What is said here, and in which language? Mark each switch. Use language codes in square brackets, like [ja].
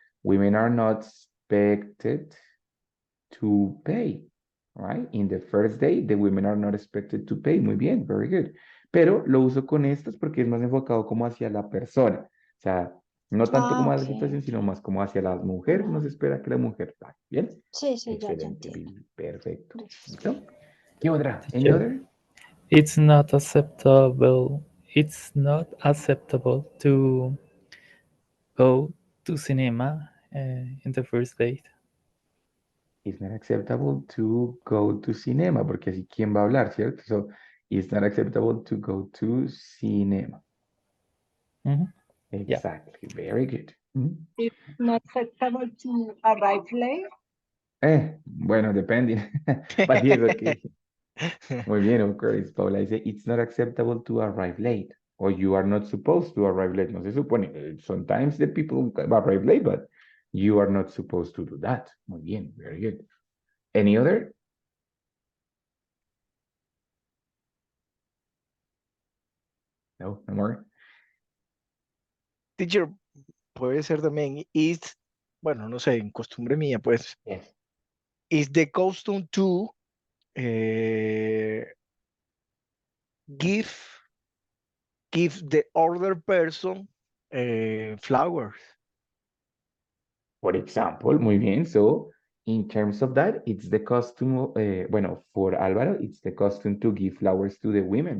[en] Women are not expected to pay, right? In the first day, the women are not expected to pay. [es] Muy bien, [en] very good. [es] Pero lo uso con estas porque es más enfocado como hacia la persona. O sea, no tanto como a la Ok, situación, sino más como hacia la mujer. No Ujú. se espera que la mujer pague. Bien. Sí, sí, ya Excelente, entiendo. Bill. Perfecto. Gracias. ¿Listo? ¿Qué otra? [en] Any Teacher, other? it's not acceptable. It's not acceptable to go to cinema in the first date. It's not acceptable to go to cinema, [es] porque así quién va a hablar, ¿cierto? [en] So, it's not acceptable to go to cinema. Mhm. Yeah. Exactly. Very good. Mhm. It's not acceptable to arrive late. [es] Bueno, depende. [en] But yes, okay. [es] Muy bien, [en] of course. Paula dice, it's not acceptable to arrive late. Or you are not supposed to arrive late. [es] No se supone. [en] Sometimes the people arrive late, but you are not supposed to do that. [es] Muy bien, [en] very good. Any other? No, no more. [es] Teacher, puede ser también is, bueno, no sé, en costumbre mía, pues, [en] Yes. is the custom to eh, give the other person flowers. For example, [es] muy bien. [en] So, in terms of that, it's the custom, [es] bueno, [en] for Álvaro, it's the custom to give flowers to the women.